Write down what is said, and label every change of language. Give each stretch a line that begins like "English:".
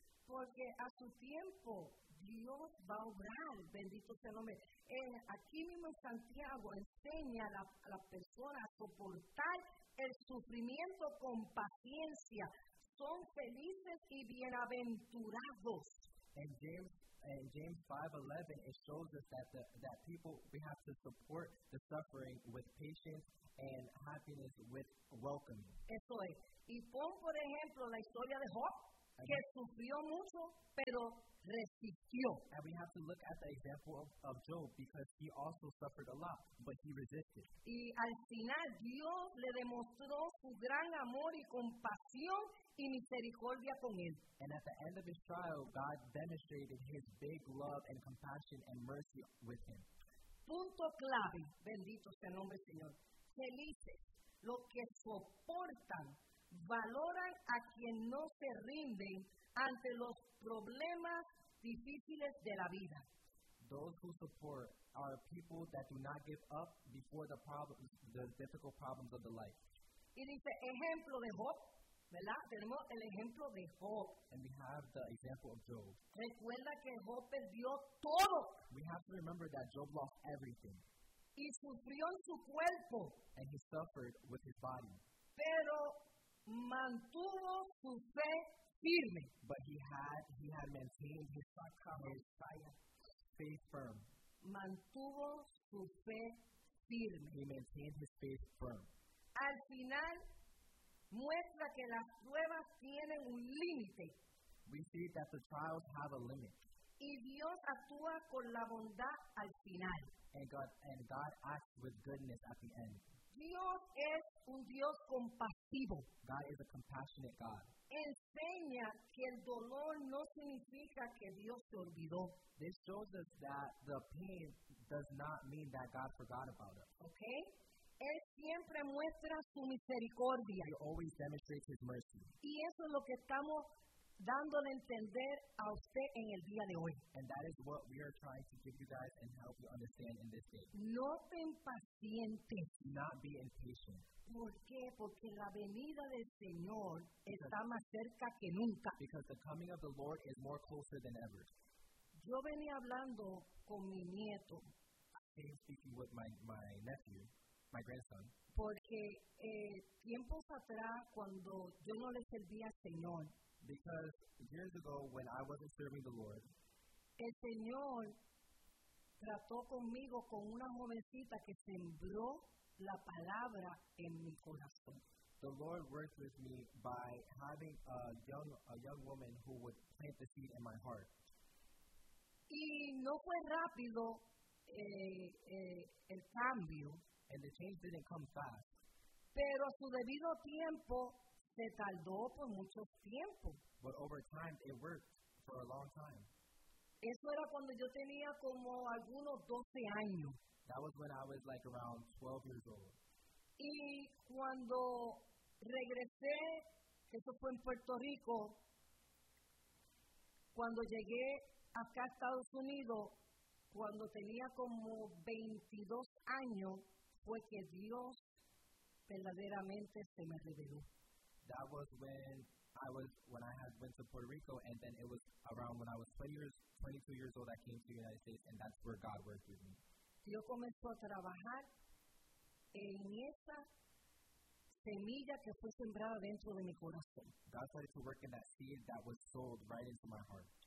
Spanish: Porque a su tiempo Dios va a obrar. Bendito sea el nombre. Aquí mismo en Santiago enseña a la persona a soportar el sufrimiento con paciencia. Son felices y bienaventurados.
English: In James 5:11, it shows us that people, we have to support the suffering with patience and happiness with welcoming.
Spanish: Eso es. Y pon, por ejemplo, la historia de Job. que sufrió mucho, pero resistió.
English: And we have to look at the example of Job, because he also suffered a lot, but he resisted.
Spanish: Y al final, Dios le demostró su gran amor y compasión y misericordia con él.
English: And at the end of his trial, God demonstrated his big love and compassion and mercy with him.
Spanish: Punto clave, bendito sea el nombre, Señor. Felices los que soportan, valoran a quien no se rinden ante los problemas difíciles de la vida.
English: Those who support are people that do not give up before the problems, the difficult problems of the life.
Spanish: Y dice, ejemplo de Job, ¿verdad? Tenemos el ejemplo de Job.
English: And we have the example of Job.
Spanish: Recuerda que Job perdió todo.
English: We have to remember that Job lost everything.
Spanish: Y sufrió en su cuerpo.
English: And he suffered with his body.
Spanish: Pero mantuvo su fe firme.
English: But he had maintained his faith firm.
Spanish: Mantuvo su fe firme.
English: He maintained his faith firm.
Spanish: Al final, muestra que las pruebas tienen un límite.
English: We see that the trials have a limit.
Spanish: Y Dios actúa con la bondad al final.
English: And God acts with goodness at the end.
Spanish: Dios es un Dios compasivo.
English: God is a compassionate God.
Spanish: Enseña que el dolor no significa que Dios se olvidó.
English: This shows us that the pain does not mean that God forgot about us.
Spanish: Okay? Él siempre muestra su misericordia.
English: He always demonstrates his mercy.
Spanish: Y eso es lo que estamos dándole a entender a usted en el día de hoy.
English: And that is what we are trying to give you guys and help you understand in this day.
Spanish: No te impacientes.
English: Not be impatient.
Spanish: ¿Por qué? Porque la venida del Señor está más cerca que nunca.
English: Because the coming of the Lord is more closer than ever.
Spanish: Yo venía hablando con mi nieto.
English: I was speaking with my nephew, my grandson.
Spanish: Porque tiempos atrás, cuando yo no le servía al Señor,
English: because years ago, when I wasn't serving the Lord,
Spanish: el Señor trató conmigo con una jovencita que sembró la palabra en mi corazón.
English: The Lord worked with me by having a young woman who would plant the seed in my heart.
Spanish: Y no fue rápido el cambio.
English: And the change didn't come fast.
Spanish: Pero a su debido tiempo, se tardó por mucho tiempo.
English: But over time, it worked for a long time.
Spanish: Eso era cuando yo tenía como algunos 12 años.
English: That was when I was like around 12 years old.
Spanish: Y cuando regresé, eso fue en Puerto Rico, cuando llegué acá a Estados Unidos, cuando tenía como 22 años, fue que Dios verdaderamente se me reveló.
English: That was when I went to Puerto Rico, and then it was around when I was 22 years old, I came to the United States, and that's where God worked with me.
Spanish: Dios comenzó a trabajar en esa semilla que fue sembrada dentro de mi corazón.
English: God started to work in that seed that was sowed right into my heart.